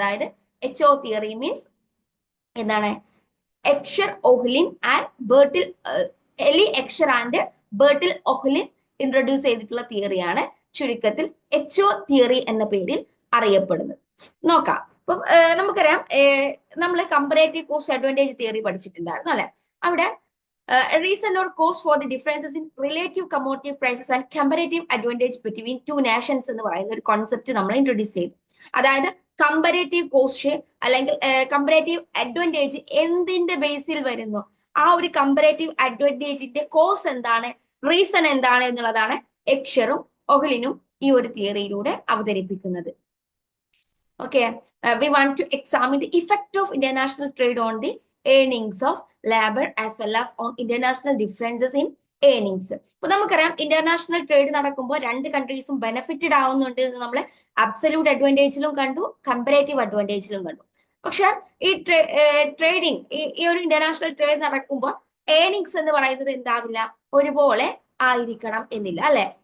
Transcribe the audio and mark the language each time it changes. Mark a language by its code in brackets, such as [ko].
[ml] അതായത് HO theory means എന്താണ്? Heckscher, ഒഹ്ലിൻ and ബെർട്ടിൽ, എലി ഹെക്ഷർ ആൻഡ് ബെർട്ടിൽ ഒഹ്ലിൻ ഇൻട്രൊഡ്യൂസ് ചെയ്തിട്ടുള്ള തിയറിയാണ് ചുരുക്കത്തിൽ HO തിയറി എന്ന പേരിൽ അറിയപ്പെടുന്നത്. നോക്കാം. ഇപ്പം നമുക്കറിയാം, നമ്മൾ കമ്പാരേറ്റീവ് കോസ്റ്റ് അഡ്വാൻറ്റേജ് തിയറി പഠിച്ചിട്ടുണ്ടായിരുന്നു അല്ലെ. അവിടെ [en] reason or cause for the differences in relative commodity prices and comparative advantage between two nations [ml] എന്ന് പറയുന്ന ഒരു കോൺസെപ്റ്റ് നമ്മൾ ഇൻട്രൊഡ്യൂസ് ചെയ്തു. അതായത് കമ്പാരേറ്റീവ് കോസ്റ്റ് അല്ലെങ്കിൽ കമ്പാരേറ്റീവ് അഡ്വാൻറ്റേജ് എന്തിന്റെ ബേസിൽ വരുന്നു, ആ ഒരു കമ്പാരേറ്റീവ് അഡ്വാൻറ്റേജിന്റെ കോസ് എന്താണ്, റീസൺ എന്താണ് എന്നുള്ളതാണ് ഹെക്ഷറും ഒഹ്ലിനും ഈ ഒരു തിയറിയിലൂടെ അവതരിപ്പിക്കുന്നത്. [en] Okay, we want to examine the effect of international trade on the earnings of labor as well as on international differences in earnings. [ml] ഇപ്പൊ നമുക്കറിയാം, ഇന്റർനാഷണൽ ട്രേഡ് നടക്കുമ്പോൾ രണ്ട് കൺട്രീസും ബെനിഫിറ്റഡ് ആവുന്നുണ്ട് എന്ന് നമ്മൾ അബ്സല്യൂട്ട് അഡ്വാൻറ്റേജിലും കണ്ടു, കമ്പാരേറ്റീവ് അഡ്വാൻറ്റേജിലും കണ്ടു. പക്ഷെ ഈ ട്രേഡിങ്, ഈ ഒരു ഇന്റർനാഷണൽ ട്രേഡ് നടക്കുമ്പോൾ ഏർണിങ്സ് എന്ന് പറയുന്നത് എന്താവില്ല, ഒരുപോലെ ആയിരിക്കണം എന്നില്ല അല്ലെ.